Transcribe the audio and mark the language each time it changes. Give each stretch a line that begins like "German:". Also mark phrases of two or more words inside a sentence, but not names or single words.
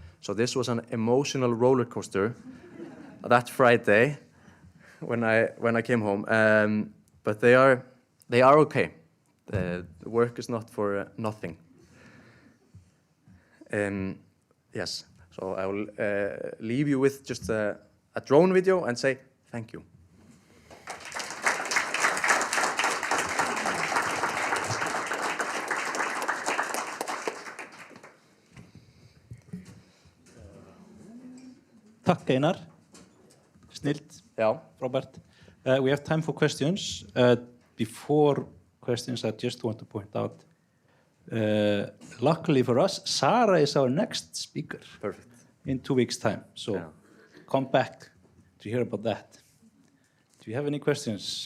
English: So this was an emotional roller coaster that Friday when I came home. But they are okay. The work is not for nothing. Yes. So I will leave you with just a drone video and say thank you.
Icelandic: Takk Einar. Snilt.
English: Yeah. Robert. We have time for questions. Before questions, I just want to point out, luckily for us, Sarah is our next speaker. Perfect. In 2 weeks' time. So come back to hear about that. Do you have any questions?